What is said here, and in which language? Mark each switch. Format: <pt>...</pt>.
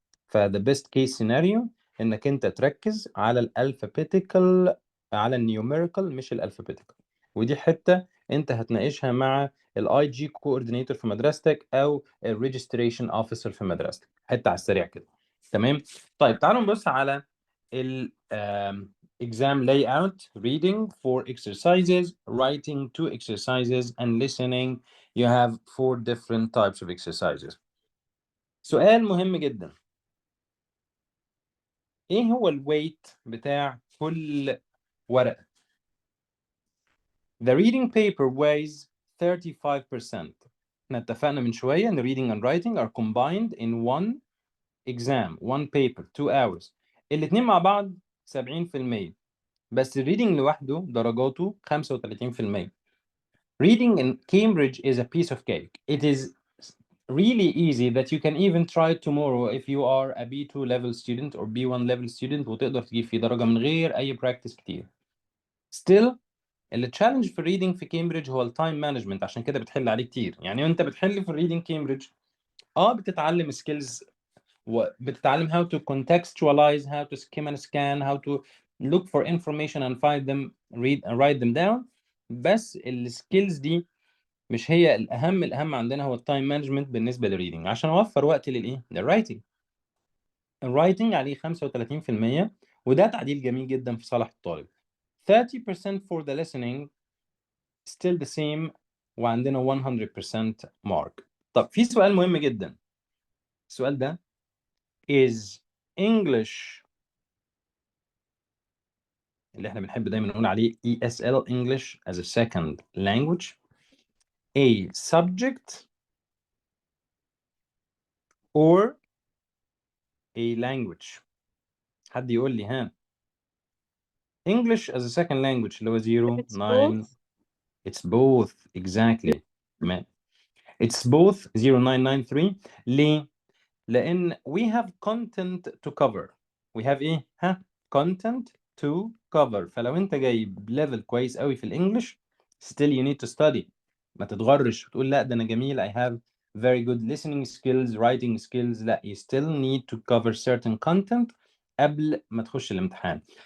<ar>فده</ar> <en>best case scenario</en> <ar>انك انت تركز على الالفابيتيكال على النيوميريكال مش الالفابيتيكال. ودي حته انت هتناقشها مع الاي جي كوردينيتور في مدرستك او الريجستريشن اوفيسر في مدرستك حته على السريع كده. تمام. طيب تعالوا نبص على ال exam layout.</ar> <en>Reading 4 exercises, writing 2 exercises and listening you have 4 different types of exercises.</en> <ar>سؤال مهم جدا ايه هو الويت بتاع كل ورقة؟</ar> <en>The reading paper weighs 35%.</en> <ar>احنا اتفقنا من شوية ان</ar> <en>reading and writing are combined in one exam, one paper, 2 hours.</en> <ar>الاتنين مع بعض 70%. بس الريدنج لوحده درجاته 35%.</ar> <en>Reading in Cambridge is a piece of cake. It is really easy that you can even try tomorrow if you are a B2 level student or B1 level student</en> <ar>وتقدر تجيب فيه درجة من غير أي practice كتير. Still التشالنج في الريدنج في كامبريدج هو التايم مانجمنت، عشان كده بتحل عليه كتير. يعني وانت بتحل في الريدنج كامبريدج بتتعلم سكيلز وبتتعلم</ar> <en>how to contextualize, how to skim and scan, how to look for information and find them, read and write them down.</en> <ar>بس السكيلز دي مش هي الأهم. الأهم عندنا هو التايم مانجمنت بالنسبة للريدنج، عشان أوفر وقت للإيه؟ للرايتنج. الرايتنج عليه 35%، وده تعديل جميل جدا في صالح الطالب.</ar> <en>30% for the listening still the same، وعندنا 100% mark.</en> <ar>طب في سؤال مهم جدا. السؤال ده is English اللي احنا بنحب دايما نقول عليه ESL English as a second language</ar> <en>a subject or a language؟</en> <ar>حد يقول لي ها.</ar> <en>English as a second language اللي هو 0 9 it's both exactly. it's both 0993.</en> <ar>ليه؟ لأن</ar> <en>we have content to cover. we have إيه؟ content to cover.</en> <ar>فلو أنت جايب level كويس قوي في الإنجليش</ar> <en>still you need to study.</en> <ar>ما تتغرش وتقول لا ده أنا جميل</ar> <en>I have very good listening skills, writing skills. لا, you still need to cover certain content</en> <ar>قبل ما تخش الامتحان.</ar>